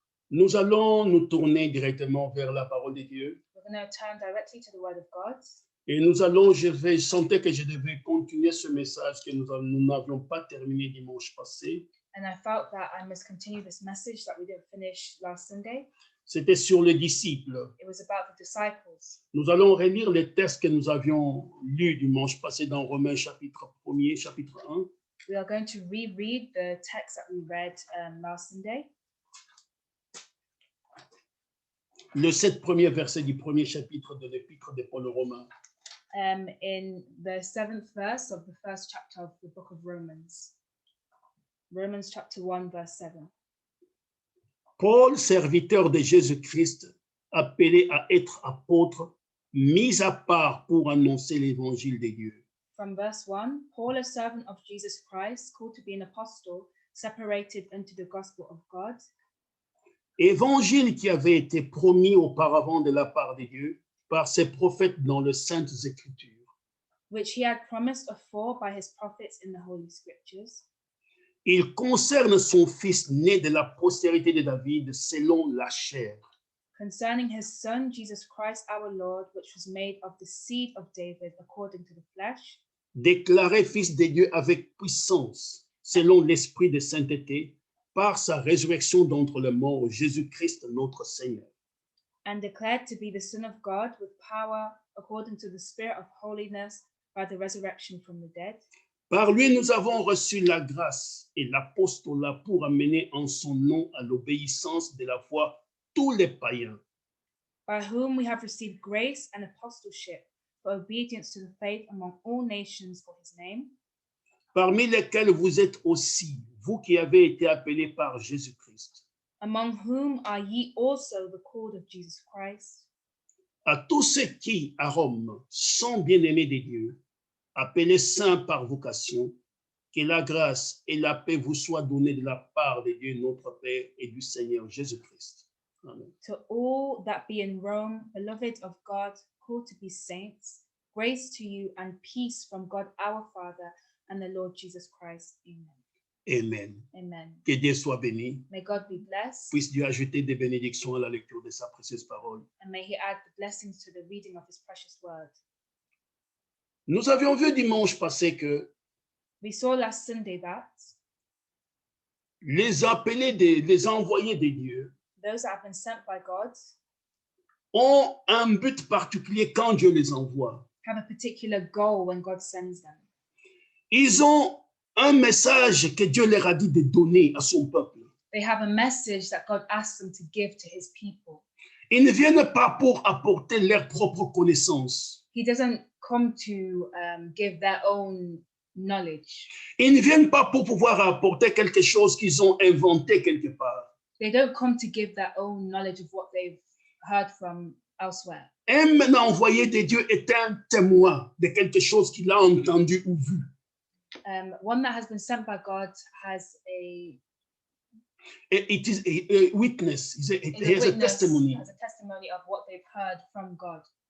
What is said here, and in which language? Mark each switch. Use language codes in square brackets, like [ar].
[fr] Nous allons nous tourner directement vers la parole de Dieu. [en] We're going to turn directly to the Word of God. [fr] Et je sentais que je devais continuer ce message que nous n'avions pas terminé dimanche passé. [en] And I felt that I must continue this message that we didn't finish last Sunday. [fr] C'était sur les disciples. [en] It was about the disciples. [fr] Nous allons relire les textes que nous avions lus dimanche passé dans Romains chapitre 1er, chapitre 1. [en] We are going to reread the text that we read last Sunday. [fr] Le 7 premiers versets du premier chapitre de l'Épître de Paul aux Romains. [en] In the 7th verse of the first chapter of the book of Romans. Romans chapter 1, verse 7. [fr] Paul, serviteur de Jésus-Christ, appelé à être apôtre, mis à part pour annoncer l'évangile de Dieu. [en] From verse 1, Paul, a servant of Jesus Christ, called to be an apostle, separated unto the gospel of God. [fr] Évangile qui avait été promis auparavant de la part de Dieu par ses prophètes dans les Saintes Écritures. [en] Which he had promised afore by his prophets in the Holy Scriptures. [fr] Il concerne son fils né de la postérité de David selon la chair. [en] Concerning his son, Jesus Christ our Lord, which was made of the seed of David according to the flesh. [fr] Déclaré fils de Dieu avec puissance, selon l'esprit de sainteté, par sa résurrection d'entre les morts, Jésus-Christ notre Seigneur. [en] And declared to be the Son of God with power according to the Spirit of holiness by the resurrection from the dead. [fr] Par lui, nous avons reçu la grâce et l'apostolat pour amener en son nom à l'obéissance de la foi tous les païens. [en] By whom we have received grace and apostleship for obedience to the faith among all nations for his name. [fr] Parmi lesquels vous êtes aussi, vous qui avez été appelés par Jésus-Christ. [en] Among whom are ye also the called of Jesus Christ. [fr] À tous ceux qui, à Rome, sont bien-aimés de Dieu, appelés saints par vocation, que la grâce et la paix vous soient données de la part de Dieu notre Père et du Seigneur Jésus-Christ. Amen. [en] To all that be in Rome, beloved of God, called to be saints, grace to you and peace from God our Father and the Lord Jesus Christ. Amen. Amen. Amen. [fr] Que Dieu soit béni. [en] May God be blessed, [fr] Puisse Dieu ajouter des bénédictions à la lecture de sa précieuse parole. [en] and may he add the blessings to the reading of his precious word. [fr] Nous avions vu dimanche passé que [en] We saw last Sunday that [fr] les appelés, les envoyés de Dieu, [en] those that have been sent by God, [fr] ont un but particulier quand Dieu les envoie. [en] have a particular goal when God sends them. [fr] Ils ont un message que Dieu leur a dit de donner à son peuple. [en] They have a message that God asks them to give to his people. [fr] Ils ne viennent pas pour apporter leur propre connaissance. [en] He doesn't come to give their own knowledge. [fr] Ils ne viennent pas pour pouvoir apporter quelque chose qu'ils ont inventé quelque part. [en] They don't come to give their own knowledge of what they've heard from elsewhere. [fr] Un envoyé de Dieu est un témoin de quelque chose qu'il a entendu ou vu. [en] One that has been sent by God has It is a witness. It has a testimony. has a testimony of what they've heard from God.